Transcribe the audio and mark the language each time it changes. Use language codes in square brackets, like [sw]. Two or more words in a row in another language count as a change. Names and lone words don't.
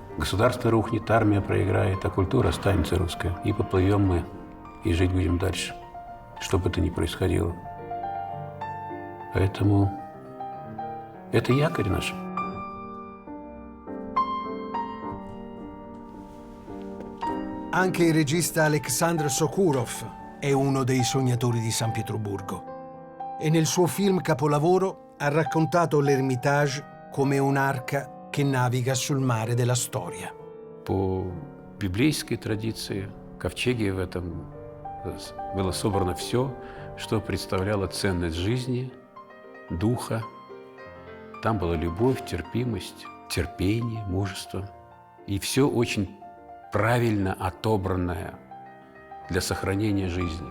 [ru] Государство рухнет, армия проиграет, а культура останется русская. И поплывем мы, и жить будем дальше, что бы это ни происходило. Поэтому это якорь наш. [it] Anche il regista Aleksandr Sokurov è uno dei sognatori di San Pietroburgo e nel suo film capolavoro ha raccontato l'Ermitage come un'arca che naviga sul mare della storia. [ru] По библейской традиции, в ковчеге в этом было собрано все, что представляло ценность жизни, духа. Там была любовь, терпимость, терпение, мужество. И все очень правильно отобранное для сохранения жизни.